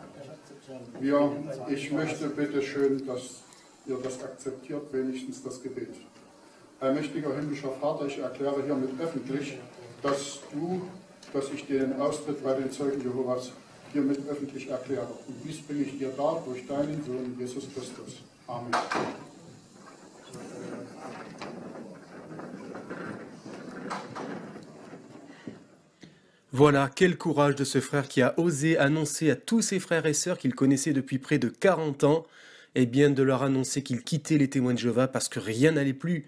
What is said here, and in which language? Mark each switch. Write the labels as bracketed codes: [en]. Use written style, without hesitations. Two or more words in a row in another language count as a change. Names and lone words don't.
[de] Ich möchte bitte schön, dass ihr das akzeptiert, wenigstens das Gebet. Allmächtiger himmlischer Vater, ich erkläre hiermit öffentlich, dass ich den Austritt bei den Zeugen Jehovas hiermit öffentlich erkläre. Und dies bringe ich dir dar durch deinen Sohn Jesus Christus. Amen. [fr] Voilà, quel courage de ce frère qui a osé annoncer à tous ses frères et sœurs qu'il connaissait depuis près de 40 ans, et bien de leur annoncer qu'il quittait les témoins de Jéhovah parce que rien n'allait plus.